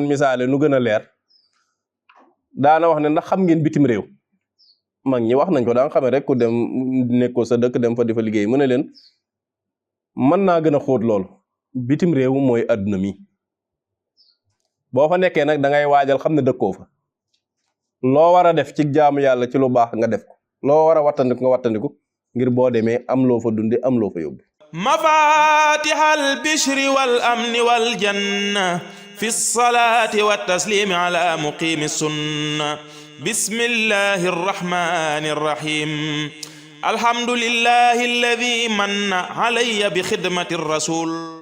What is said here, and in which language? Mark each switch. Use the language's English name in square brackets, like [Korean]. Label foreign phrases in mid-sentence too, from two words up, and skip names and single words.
[Wolof] misaale nu gën a leer daana wax ne ndax xam ngeen bitim réew mag ñi wax nañ ko daan xamee rek ku dem nekkoo sa dëkk dem fa di fa liggéey mu ne leen mën naa gën a xóot lool bitim réew mooy àdduna mi boo fa nekkee nag da ngay waajal xam ne dëkkoo fa loo war a def ci jaamu yàlla ci lu baax nga def ko loo war a wattandiku nga wattandiku ngir boo demee am loo fa dundi am loo fa yóbbu [Arabic] مفاتح البشر والأمن والجنة في الصلاة والتسليم على مقيم السنة بسم الله الرحمن الرحيم الحمد لله الذي من علي بخدمة الرسول